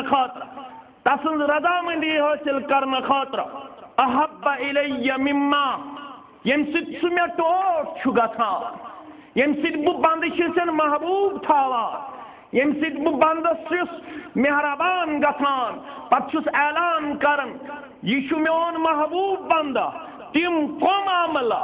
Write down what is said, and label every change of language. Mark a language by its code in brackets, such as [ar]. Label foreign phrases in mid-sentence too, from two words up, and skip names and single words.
[ks] خاطر تسن رضامندی حاصل کرنے خاطر [ar] احب الی مما [ks] یم سۭتۍ سُہ مےٚ ٹوٹھ چھُ گژھان یم سۭتۍ بہٕ بندٕ چھُسن محبوب تھاوان یم سۭتۍ بہٕ بندس چھُس مہربان گژھان پتہٕ چھُس اعلان کران یہ چھُ میون محبوب بندہ تم کم عملہ